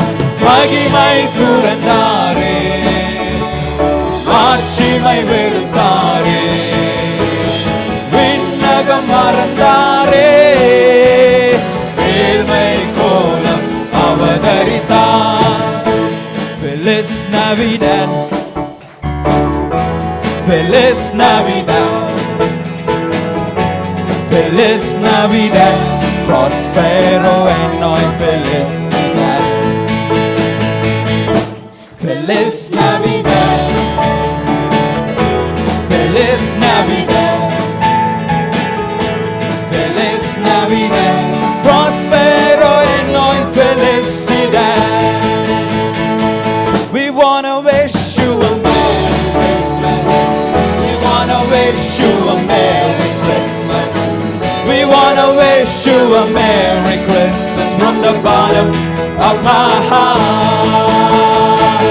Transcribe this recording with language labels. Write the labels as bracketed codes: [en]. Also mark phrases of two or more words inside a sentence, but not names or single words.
[ta] மகிமை துறந்தாரே, ஆட்சிமை வெறுத்தாரே, விண்ணகம் மறந்தாரே, ஏழ்மை கோலம் அவதரித்தார். [es] Feliz Navidad, Feliz Navidad, Feliz Navidad, prospero en hoy felicidad. Feliz Navidad, Feliz Navidad, Feliz Navidad, prospero en hoy felicidad. [en] We wanna wish you a Merry Christmas. We wanna wish you a Merry Christmas. We wanna wish you a Merry Christmas from the bottom of my heart.